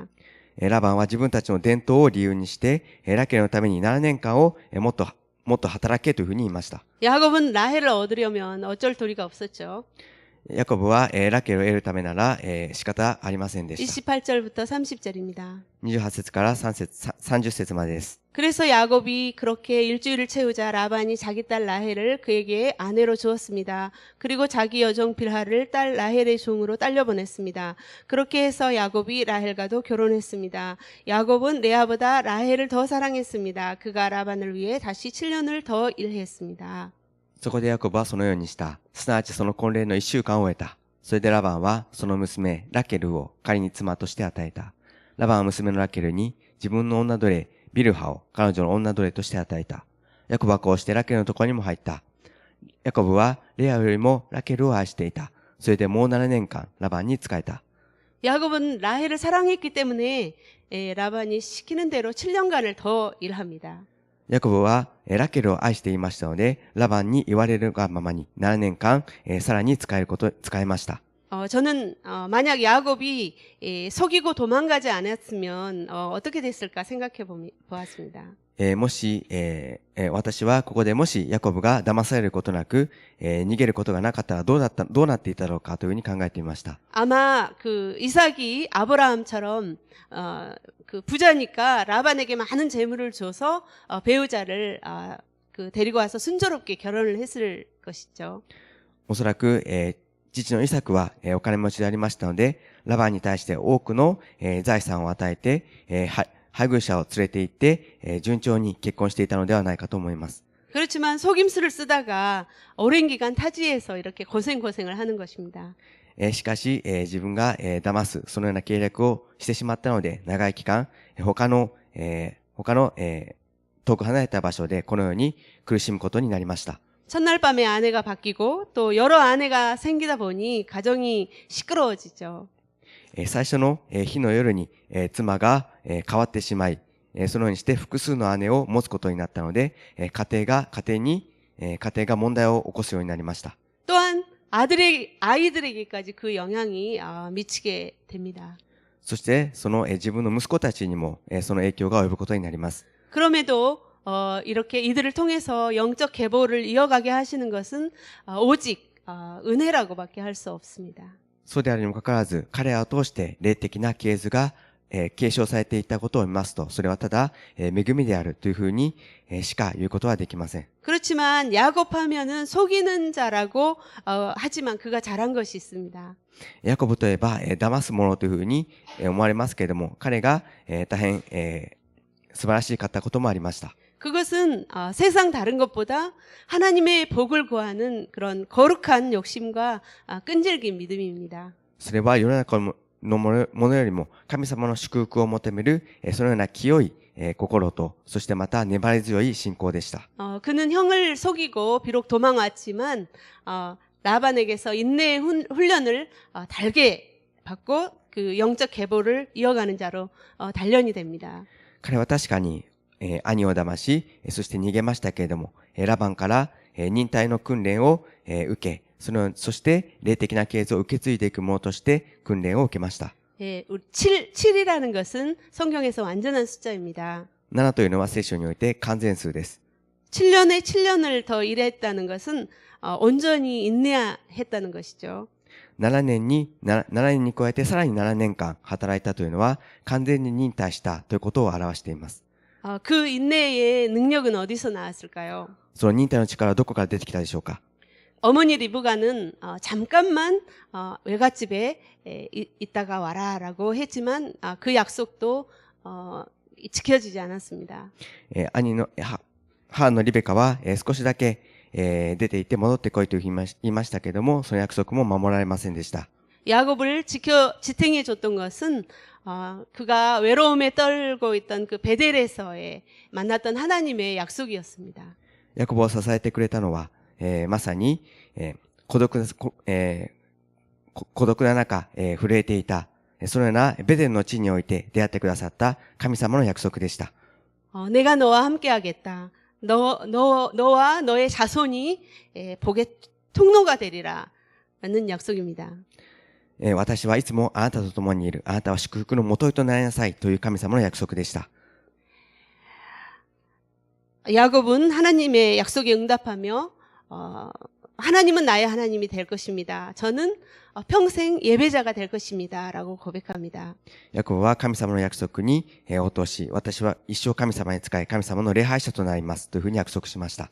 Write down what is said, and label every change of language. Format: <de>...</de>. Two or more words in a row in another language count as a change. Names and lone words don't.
<ja>ラバンは自分たちの伝統を理由にして、ラケルのために7年間をもっと働けというふうに言いました。</ja> <ko>야곱은 라헬을 얻으려면 어쩔 도리가 없었죠.</ko> <ja>ヤコブは、ラケルを得るためなら、仕方ありませんでした。</ja> <ko>28절부터 30절입니다.</ko> <ja>28 節から30節までです。</ja> <ko>그래서 야곱이 그렇게 일주일을 채우자 라반이 자기 딸 라헬을 그에게 아내로 주었습니다. 그리고 자기 여종 빌하를 딸 라헬의 종으로 딸려 보냈습니다. 그렇게 해서 야곱이 라헬과도 결혼했습니다. 야곱은 레아보다 라헬을 더 사랑했습니다. 그가 라반을 위해 다시 7년을 더 일했습니다.</ko> <ja>そこでヤコブはそのようにした。すなわちその婚礼の1週間を終えた。それでラバンはその娘ラケルを彼に妻として与えた。ラバンは娘のラケルに自分の女奴隷ビルハを彼女の女奴隷として与えた。ヤコブはこうしてラケルのところにも入った。ヤコブはレアよりもラケルを愛していた。それでもう7年間ラバンに仕えた。</ja> <ko>야곱은 라헬을 사랑했기 때문에 라반이 시키는 대로 7년간을 더 일합니다.</ko> <ja>ヤコブはラケルを愛していましたので、ラバンに言われるがままに7年間さらに仕えました。</ja> <ko>저는 만약 야곱이 속이고 도망가지 않았으면 어떻게 됐을까 생각해 보았습니다.</ko> <ja>もし、私はここでもしヤコブが騙されることなく、逃げることがなかったらどうなっていただろうかというふうに考えてみました。</ja> <ko>아마 그 이삭이 아브라함처럼 그 부자니까 라반에게 많은 재물을 줘서 배우자를 그 데리고 와서 순조롭게 결혼을 했을 것이죠.</ko> <ja>おそらく、父のイサクは、お金持ちでありましたので、ラバンに対して多くの、財産を与えて、配偶者を連れて行って、順調に結婚していたのではないかと思います。</ja> <ko>그렇지만 속임수를 쓰다가 오랜 기간 타지에서 이렇게 고생을 하는 것입니다.</ko> <ja>しかし、自分が、騙す、そのような計略をしてしまったので、長い期間、他の、遠く離れた場所でこのように苦しむことになりました。</ja> <ko>첫날 밤에 아내가 바뀌고 또 여러 아내가 생기다 보니 가정이 시끄러워지죠.</ko> <ja>最初の日の夜に妻が変わってしまい、そのようにして複数の姉を持つことになったので、家庭が問題を起こすようになりました。</ja> <ko>또한 아이들에게까지 그 영향이 미치게 됩니다.</ko> <ja>そしてその自分の息子たちにもその影響が及ぶことになります。</ja> <ko>그럼에도 이렇게 이들을 통해서 영적 계보를 이어가게 하시는 것은 오직 은혜라고밖에 할 수 없습니다.</ko> <ja>そうであるにもかかわらず、彼らを通して霊的な系図が継承されていったことを見ますと、それはただ恵みであるというふうにしか言うことはできません。</ja> <ko>그렇지만 야곱하면은 속이는 자라고 하지만 그가 잘한 것이 있습니다.</ko> <ja>ヤコブといえば騙す者というふうに思われますけれども、彼が大変素晴らしかったこともありました。</ja> <ko>그것은 세상 다른 것보다 하나님의 복을 구하는 그런 거룩한 욕심과 끈질긴 믿음입니다.</ko> <ja>それは世の中のものよりも神様の祝福を求めるそのような清い心と、そしてまた粘り強い信仰でした。</ja> <ko>그는 형을 속이고 비록 도망왔지만 라반에게서 인내의 훈련을 달게 받고 그 영적 계보를 이어가는 자로 단련이 됩니다.</ko> <ja>彼は確かに兄を騙し、そして逃げましたけれども、ラバンから忍耐の訓練を受け、そして霊的な系図を受け継いでいく者として訓練を受けました。</ja> <ko>7이라는 것은 성경에서 완전한 숫자입니다.</ko> <ja>7 というのは聖書において完全数です。</ja> <ko>7년에 7년을 더 일했다는 것은 온전히 인내했다는 것이죠.</ko> <ja>7 年に加えてさらに7年間働いたというのは完全に忍耐したということを表しています。</ja> <ko>그 인내의 능력은 어디서 나왔을까요?</ko> <ja>その忍耐の力はどこから出てきたでしょうか。</ja> <ko>어머니 리브가는 잠깐만 외갓집에 있다가 와라라고 했지만 그 약속도 지켜지지 않았습니다.</ko> <ja>母のリベカは少しだけ出て行って戻ってこいと言いましたけれども、その約束も守られませんでした。</ja> <ko>야곱을 지탱해 줬던 것은 그가 외로움에 떨고 있던 그 베델에서의 만났던 하나님의 약속이었습니다.</ko> <ja>ヤコブを支えてくれたのは、まさに、孤独な中、震えていた、そのようなベデルの地において出会ってくださった神様の約束でした。</ja> <ko>내가 너와 함께하겠다. 너와 너의 자손이 복의 통로가 되리라. 라는 약속입니다.</ko> <ja>私はいつもあなたと共にいる。あなたは祝福の元となりなさいという神様の約束でした。</ja> <ko>야곱은 하나님의 약속에 응답하며 하나님은 나의 하나님이 될 것입니다. 저는 평생 예배자가 될 것입니다. 라고 고백합니다.</ko> <ja>ヤコブは神様の約束に応答し、私は一生神様に仕え、神様の礼拝者となりますというふうに約束しました。</ja>